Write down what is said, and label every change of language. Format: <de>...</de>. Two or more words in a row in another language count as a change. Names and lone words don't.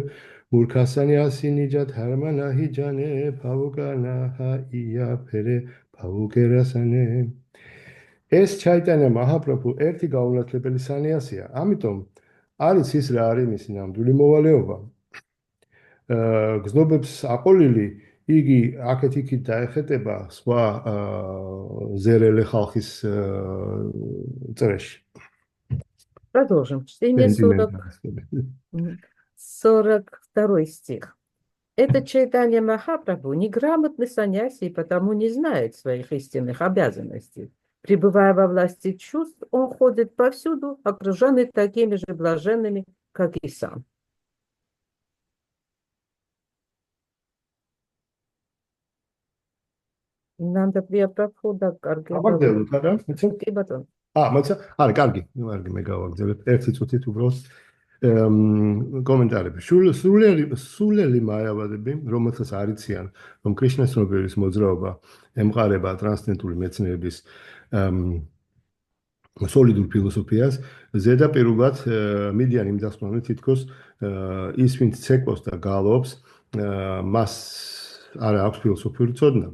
<ka>მურქასანი ასინიჯა თარმანაჰი ჯანე ფავუკანაჰა იაფერე ფავუკერასანე. ეს ჩაიტანია მაჰაპრაბჰუ ერთი გაუნათლებელი სანიასია. ამიტომ არის ის რა არის მისი ნამდვილი მოვალეობა. გზნობებს აყოლილი იგი აქეთ-იქით დაეხეტება სხვა ზერელე ხალხის წრეში.</ka> <ru>Продолжим чтение 42 стих. Этот Чайтанья Махапрабху неграмотный саньяси и потому не знает своих истинных обязанностей. Пребывая во власти чувств, он ходит повсюду, окруженный такими же блаженными, как и сам.</ru> <ka>Нанда Прия-Прабхуда, карგი. გავაგრძელოთ არა? კი ბატონო. მოიცა? არა, კარგი მე გავაგრძელებ. ერთი წუთით უბრალოდ კომენტარები. სულელი მაიავადები, რომელსაც არიციან, რომ კრიშნას ცნობიერების მოძრაობა ემყარება ტრანსცენდენტული მეცნიერების სოლიდურ ფილოსოფიას, ზედაპირულად მიდიან იმ დასკვნამდე თითქოს ის, ვინც ცეკვავს და გალობს, მას არ აქვს ფილოსოფიური ცოდნა.</ka>